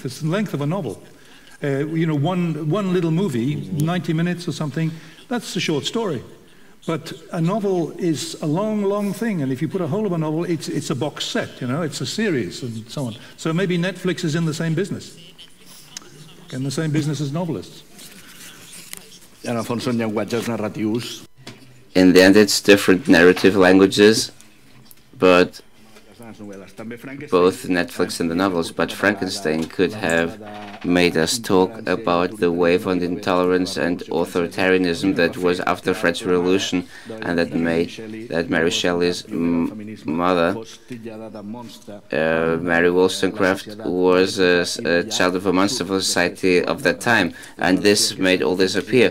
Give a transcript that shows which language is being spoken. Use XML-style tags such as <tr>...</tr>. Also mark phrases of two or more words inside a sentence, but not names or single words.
<en>It's the length of a novel. You know, one little movie, 90 minutes or something, that's a short story. But a novel is a long thing, and if you put a whole of a novel, it's a box set, you know, it's a series and so on. So maybe Netflix is in the same business, in the same business as novelists.</en> <ca>En el fons són llenguatges narratius.</ca> <en>In the end, it's different narrative languages, but both Netflix and the novels, but Frankenstein could have made us talk about the wave of intolerance and authoritarianism that was after the French Revolution, and that made that Mary Shelley's mother, Mary Wollstonecraft, was a child of a monster for society of that time, and this made all this appear.</en>